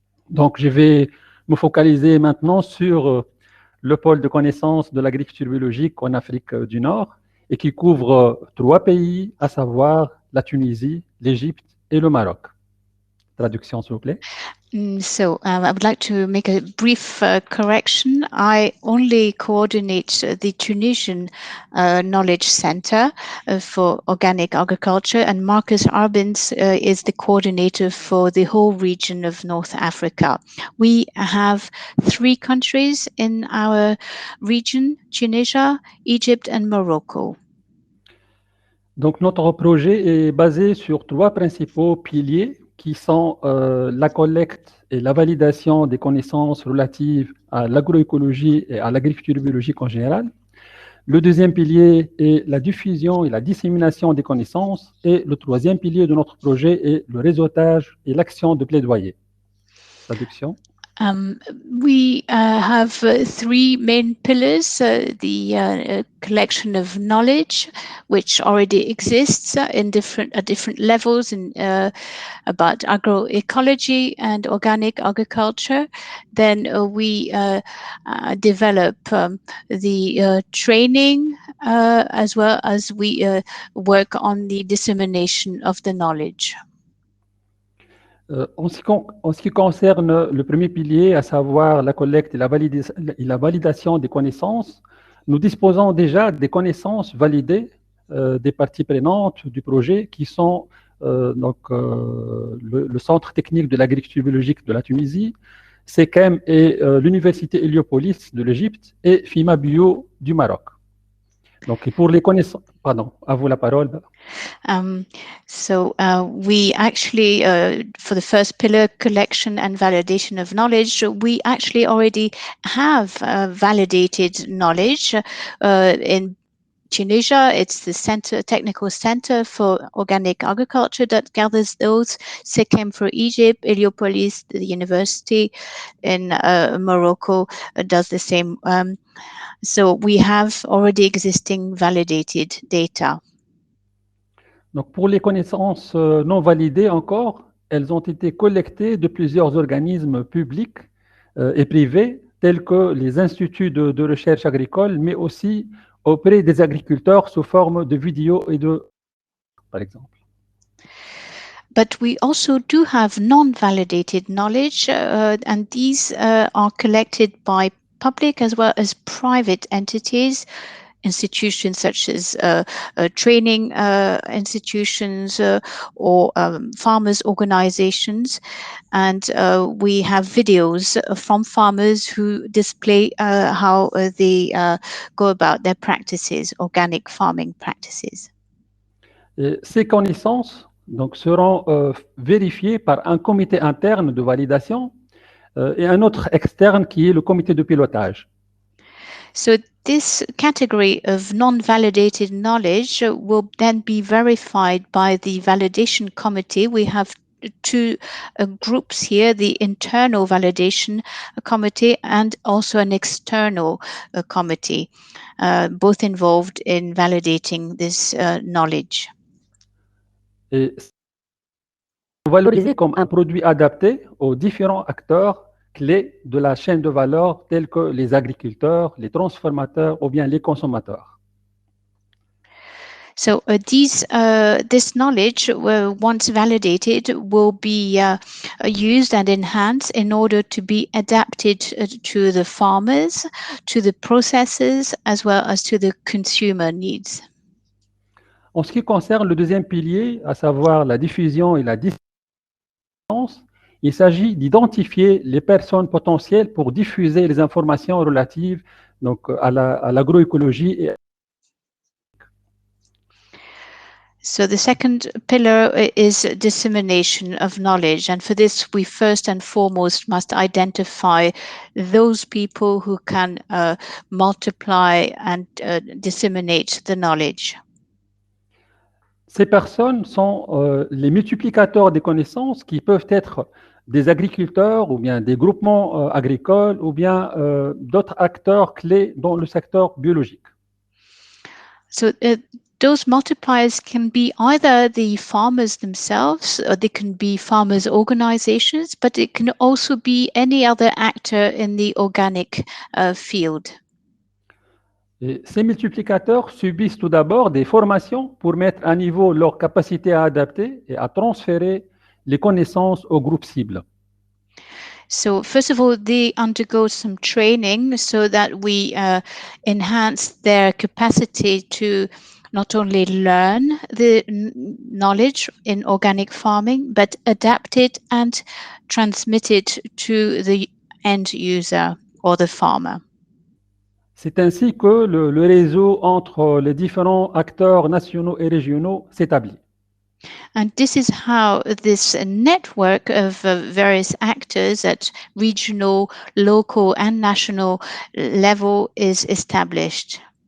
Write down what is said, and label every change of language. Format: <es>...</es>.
<fr>Donc, je vais me focaliser maintenant sur le pôle de connaissances de l'agriculture biologique en Afrique du Nord et qui couvre 3 pays, à savoir la Tunisie, l'Égypte et le Maroc. Traduction, s'il vous plaît.</fr> <en>So I would like to make a brief correction. I only coordinate the Tunisian Knowledge Center for Organic Agriculture, and Marcus Arbenz is the coordinator for the whole region of North Africa. We have 3 countries in our region, Tunisia, Egypt, and Morocco.</en> <fr>Donc, notre projet est basé sur 3 principaux piliers qui sont la collecte et la validation des connaissances relatives à l'agroécologie et à l'agriculture biologique en général. Le deuxième pilier est la diffusion et la dissémination des connaissances. Et le troisième pilier de notre projet est le réseautage et l'action de plaidoyer. Traduction.</fr> <en>We have 3 main pillars, the collection of knowledge, which already exists at different levels about agroecology and organic agriculture. Then we develop the training as well as we work on the dissemination of the knowledge.</en> <fr>En ce qui concerne le premier pilier, à savoir la collecte et la validation des connaissances, nous disposons déjà des connaissances validées des parties prenantes du projet qui sont le Centre technique de l'agriculture biologique de la Tunisie, SECEM et l'Université Héliopolis de l'Égypte et FIMA Bio du Maroc. Donc, pour les connaissances, pardon, à vous la parole.</fr> <en>So we actually, for the first pillar, collection and validation of knowledge, we actually already have validated knowledge in Tunisia. It's the technical center for organic agriculture that gathers those. SECEM for Egypt, Héliopolis, the university in Morocco does the same. So we have already existing validated data.</en> <fr>Donc, pour les connaissances non validées encore, elles ont été collectées de plusieurs organismes publics et privés, tels que les instituts de recherche agricole, mais aussi auprès des agriculteurs sous forme de vidéos et de, par exemple.</fr> <en>But we also do have non-validated knowledge, and these are collected by public as well as private entities, institutions such as training institutions or farmers' organizations. And we have videos from farmers who display how they go about their practices, organic farming practices.</en> <fr>Et ces connaissances donc, seront vérifiées par un comité interne de validation et un autre externe qui est le comité de pilotage.</fr> <en>So this category of non-validated knowledge will then be verified by the validation committee. We have two groups here, the internal validation committee and also an external committee, both involved in validating this knowledge.</en> <fr>Et valorisé comme un produit adapté aux différents acteurs clés de la chaîne de valeur tels que les agriculteurs, les transformateurs ou bien les consommateurs.</fr> <en>So this knowledge, once validated, will be used and enhanced in order to be adapted to the farmers, to the processors, as well as to the consumer needs.</en> <fr>En ce qui concerne le deuxième pilier, à savoir la diffusion et la dissémination, il s'agit d'identifier les personnes potentielles pour diffuser les informations relatives donc, à l'agroécologie et</fr> <en>So the second pillar is dissemination of knowledge. And for this, we first and foremost must identify those people who can multiply and disseminate the knowledge.</en> <fr>Ces personnes sont les multiplicateurs des connaissances qui peuvent être des agriculteurs ou bien des groupements agricoles ou bien d'autres acteurs clés dans le secteur biologique.</fr> <en>So those multipliers can be either the farmers themselves, or they can be farmers' organizations, but it can also be any other actor in the organic field.</en> <fr>Et ces multiplicateurs subissent tout d'abord des formations pour mettre à niveau leur capacité à adapter et à transférer les connaissances au groupe cible.</fr> <en>So first of all, they undergo some training so that we enhance their capacity to not only learn the knowledge in organic farming, but adapt it and transmit it to the end user or the farmer.</en> <fr>C'est ainsi que le réseau entre les différents acteurs nationaux et régionaux s'établit.</fr> <en>And this is how this network of various actors at regional, local, and national level is established.</en>